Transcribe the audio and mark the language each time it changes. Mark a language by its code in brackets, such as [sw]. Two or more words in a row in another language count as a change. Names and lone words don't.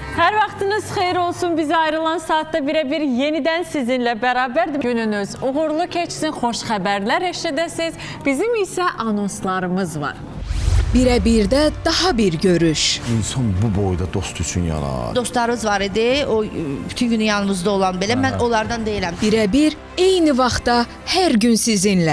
[az] Her vaxtınız xeyir olsun. [tr] Bize ayrılan saatte birebir yeniden sizinle beraberdim. [az] Gününüz uğurlu keçsin, xoş xəbərlər eşidəsiniz. Bizim isə anonslarımız var. [tr] Birebirde daha bir görüş. [az] İnsan bu boyda dost üçün yanar. Dostlarınız var idi, o bütün günü yanınızda olan belə, mən onlardan deyiləm. Birebir eyni vaxtda her gün sizinle.